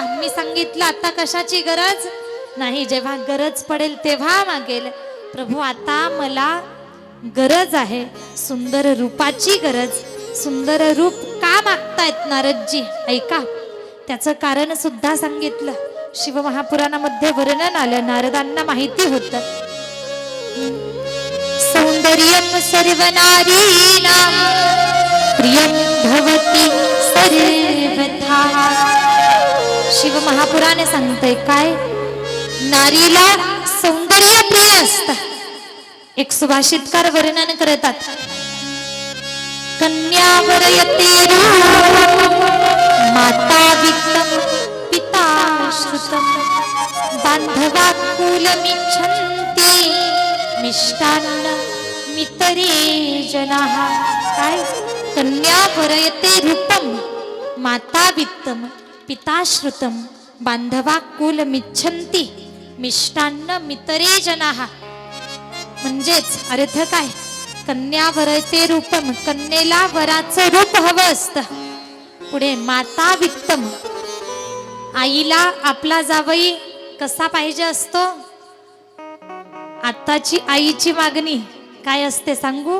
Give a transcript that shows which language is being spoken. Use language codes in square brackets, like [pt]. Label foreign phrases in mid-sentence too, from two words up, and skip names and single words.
[mr] मी सांगितलं आता कशाची गरज नाही, जेव्हा गरज पडेल तेव्हा मागेल. प्रभू आता मला गरज आहे सुंदर रूपाची गरज. सुंदर रूप का मागतायत नारदजी? ऐका, त्याचं कारण सुद्धा सांगितलं. शिवमहापुराणामध्ये वर्णन आलं. नारदांना माहिती होतं [sa] सौंदर्यम सर्वनारीणां प्रियं भवति सर्वथा. [mr] शिव महापुराणे सांगतंय काय, नारीला सौंदर्य प्रिय असतं. एक सुभाषितकार वर्णन करतात, [sa] कन्यावर यते रूप माता वित्तम पिता श्रुतम बांधवा कुलमिच्छन्ति मिष्टान्न मितरे जनाः. काय, कन्यावर यते रूपम माता वित्तम पिता श्रुतम बांधवा कुलमिच्छन्ति मिष्टान्न मितरे जनाः. [mr] म्हणजेच अर्थ काय, [sa] कन्या वरते रूपम, [mr] कन्येला वराचं रूप हवं असतं. पुढे [sa] माता वित्तम, [mr] आईला आपला जावई कसा पाहिजे असतो? आताची आईची मागणी काय असते सांगू?